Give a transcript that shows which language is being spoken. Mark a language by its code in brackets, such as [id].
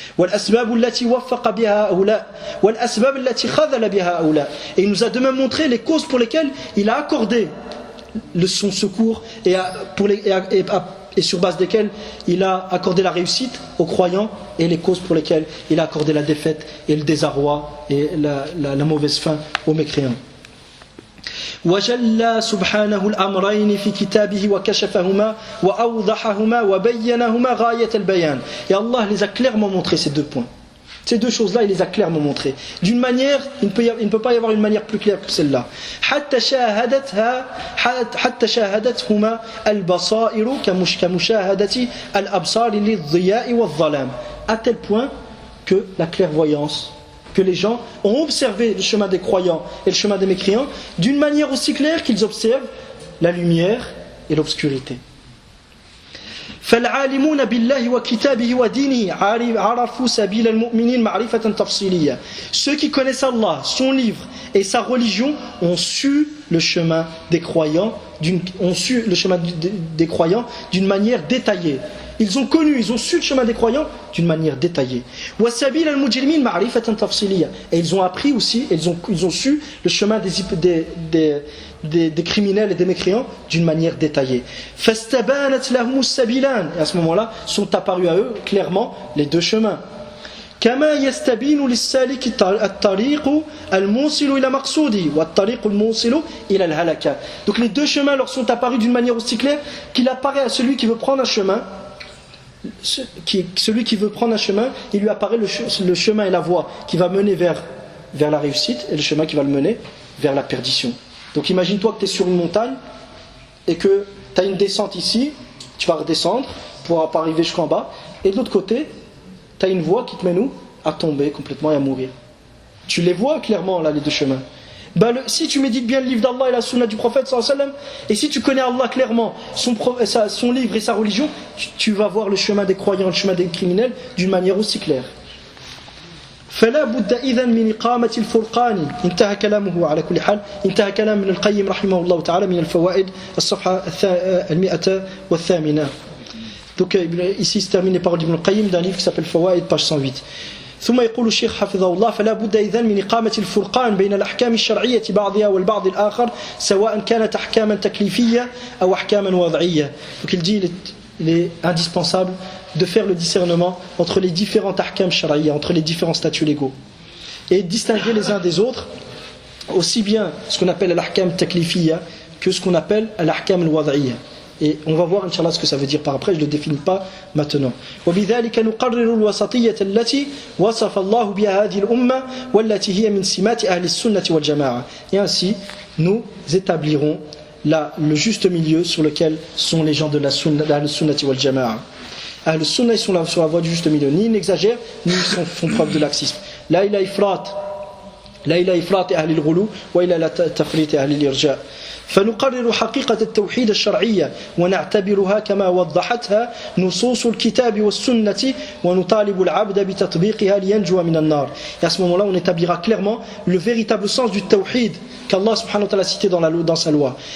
[fr] Et il nous a de même montré les causes pour lesquelles il a accordé son secours et sur base desquelles il a accordé la réussite aux croyants, et les causes pour lesquelles il a accordé la défaite et le désarroi et la mauvaise fin aux mécréants. [ar] وجلى سبحانه الأمرين في كتابه وكشفهما وأوضحهما وبينهما غاية البيان. [fr] Et Allah les a clairement montré, ces deux points. Ces deux choses-là, il les a clairement montrées. D'une manière, il ne peut pas y avoir une manière plus claire que celle-là. [ar] حتى شاهدتهما البصائر كمشاهدة الأبصار للضياء والظلام. [fr] À tel point que la clairvoyance, que les gens ont observé le chemin des croyants et le chemin des mécréants d'une manière aussi claire qu'ils observent la lumière et l'obscurité. [ar] فالعالمون بالله وكتابه ودينه عرفوا سبيل المؤمنين معرفة تفصيلية. [fr] Ceux qui connaissent Allah, son livre et sa religion ont su le chemin des croyants d'une manière détaillée. Ils ont su le chemin des croyants d'une manière détaillée. [ar] وسبيل المجرمين معرفة تفصيلية. [fr] Et ils ont appris aussi, ils ont su le chemin des criminels et des mécréants d'une manière détaillée. [ar] فاستبانت لهم السبيلان. [fr] Et à ce moment-là sont apparus à eux clairement les deux chemins. [ar] كما يستبين للسالك الطريق الموصل إلى مقصوده والطريق الموصل إلى الهلكة. [fr] Donc les deux chemins leur sont apparus d'une manière aussi claire qu'il apparaît à celui qui veut prendre un chemin. Celui qui veut prendre un chemin, il lui apparaît le chemin et la voie qui va mener vers la réussite, et le chemin qui va le mener vers la perdition. Donc imagine-toi que tu es sur une montagne et que tu as une descente ici, tu vas redescendre pour arriver jusqu'en bas, et de l'autre côté tu as une voie qui te mène où? À tomber complètement et à mourir. Tu les vois clairement là, les deux chemins. Si tu médites bien le livre d'Allah et la sunna du prophète [ar] sallallahu alayhi wa sallam, [fr] et si tu connais Allah clairement, son livre et sa religion, tu vas voir le chemin des croyants, le chemin des criminels d'une manière aussi claire. [ar] فلا بد إذن من إقامة الفرقان. انتهى كلامه على كل حال. انتهى كلام ابن القيم رحمه الله تعالى من الفوائد الصفحة 108. [fr] Donc ici se termine les paroles d'Ibn al-Qayyim d'un livre qui s'appelle Fawaid, page 108. [ar] ثم يقول الشيخ حفظه الله فلا بد إذن من إقامة الفرقان بين الأحكام الشرعية بعضها والبعض الآخر سواء كانت أحكاما تكليفية أو أحكاما وضعية. [fr] Donc il dit il est indispensable de faire le discernement entre les différents ahkam sharia, entre les différents statuts légaux, et distinguer les uns des autres, aussi bien ce qu'on appelle l'ahkam taklifiyya que ce qu'on appelle l'ahkam al-wad'iyya. Et on va voir Inch'Allah ce que ça veut dire par après, je ne le définis pas maintenant. [ar] وبذلك نقرر الوسطية التي وصف الله بها هذه الأمة والتي هي من سمات أهل السنة والجماعة. [fr] Et ainsi, nous établirons le juste milieu sur lequel sont les gens de la sunna, d'Ahl Sunnati wal Jama'a. Ahl Sunna, ils sont là sur la voie du juste milieu, ni ils n'exagèrent, ni ils font preuve de laxisme. [ar] La ila ifrat أهل الغلو وإلى تفريط أهل الإرجاء. فنقرر حقيقة التوحيد الشرعية ونعتبرها كما وضحتها نصوص الكتاب والسنة ونطالب العبد بتطبيقها لينجو من النار. [fr] Et à ce moment-là, on établira clairement le véritable sens du tawhid qu'Allah subhanahu wa ta'ala a cité dans sa loi.